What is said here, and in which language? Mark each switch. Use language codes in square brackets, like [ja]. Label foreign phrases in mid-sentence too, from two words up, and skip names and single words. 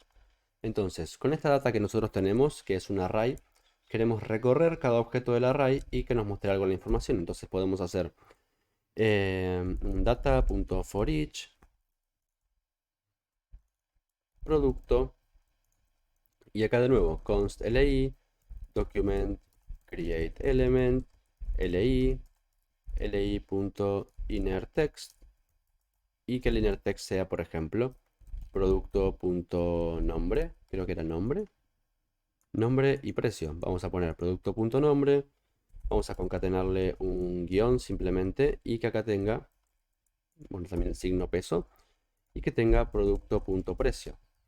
[es] Entonces, con esta data que nosotros tenemos, que es un array, queremos recorrer cada objeto del array y que nos muestre algo de la información. Entonces podemos hacer data.forEach producto, y acá de nuevo const li [en] document create element [es] li, li.innerText y que el innerText sea, por ejemplo, producto.nombre, creo que era nombre y precio. Vamos a poner producto.nombre, vamos a concatenarle un guión simplemente y que acá tenga, bueno, también el signo peso y que tenga producto.precio.